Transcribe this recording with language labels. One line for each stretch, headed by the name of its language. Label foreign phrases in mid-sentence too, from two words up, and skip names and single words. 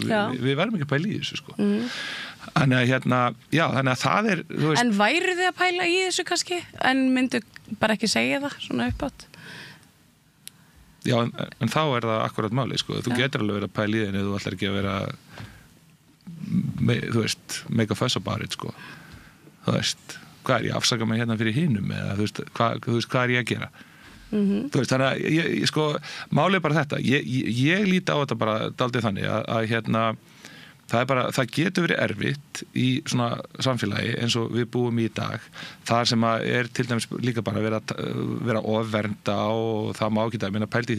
Icelandic: við verðum ekki að pæla í þessu sko. Þannig að hérna þannig að það er En væru þið að pæla í þessu kannski en myndu bara ekki segja það svona uppátt Já, en þá er það akkurat máli sko. Þú getur alveg verið að pæla í þenni þú ætlar ekki að vera þú veist,
English: make a fuss about it
Icelandic: sko. Þú veist, hvað er ég að afsaka mig hérna fyrir hinum eða þú veist, hvað er ég að gera þú veist, þannig að ég sko, málið bara þetta ég líti á þetta bara daldið þannig að hérna það getur verið erfitt í svona samfélagi eins og við búum í dag þar sem að til dæmis líka bara vera ofvernda og það má ekki minna pælt í